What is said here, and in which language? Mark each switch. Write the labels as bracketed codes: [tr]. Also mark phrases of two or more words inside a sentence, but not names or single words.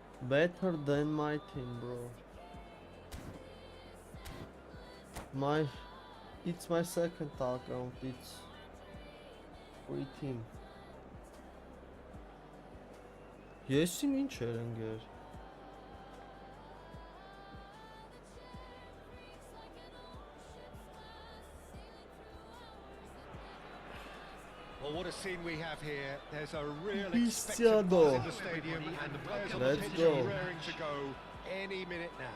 [en] better than my team, bro. It's my second account. It's free team. [hy] Եսիմ ինչ էր ընկեր։ [en] Well, what a scene we have here. There's a real Cristiano. expectant buzz in the stadium, and the players on the Let's pitch go. are raring to go any minute now.